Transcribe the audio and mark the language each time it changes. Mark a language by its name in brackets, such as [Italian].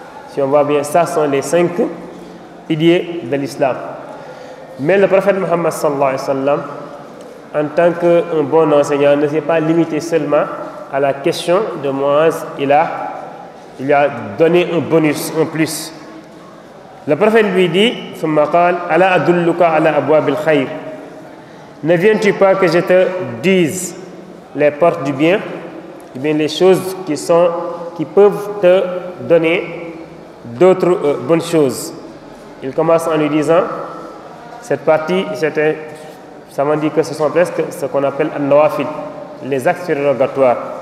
[French] Si on voit bien, ça sont les 5 piliers de l'islam. Mais le prophète Muhammad sallallahu alayhi wa sallam, en tant qu'un bon enseignant, ne s'est pas limité seulement à la question de Mu'adh. Il a donné un bonus, un plus. [Arabic] Le prophète lui dit ثم قال ألا أدلك على أبواب الخير. [French] Ne viens-tu pas que je te dise les portes du bien, ou bien les choses qui peuvent te donner d'autres bonnes choses. Il commence en lui disant, cette partie, ça m'a dit que ce sont presque ce qu'on appelle an-nawafil, les actes surérogatoires.